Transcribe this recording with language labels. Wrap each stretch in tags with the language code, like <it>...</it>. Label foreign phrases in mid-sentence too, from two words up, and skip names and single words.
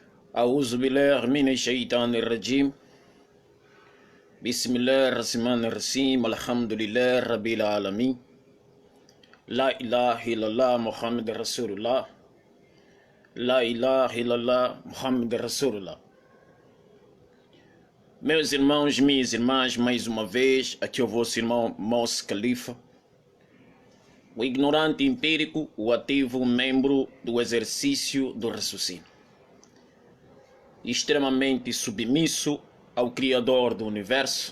<ar>أعوذ بالله من الشيطان الرجيم بسم الله الرحمن الرحيم الحمد لله رب العالمين لا إله إلا الله محمد رسول الله لا إله إلا الله محمد رسول الله.</ar> <pt>Meus irmãos, minhas irmãs, mais uma vez, aqui é o vosso irmão Mos Khalifa, o ignorante empírico, o ativo membro do exercício do raciocínio, extremamente submisso ao Criador do Universo.</pt>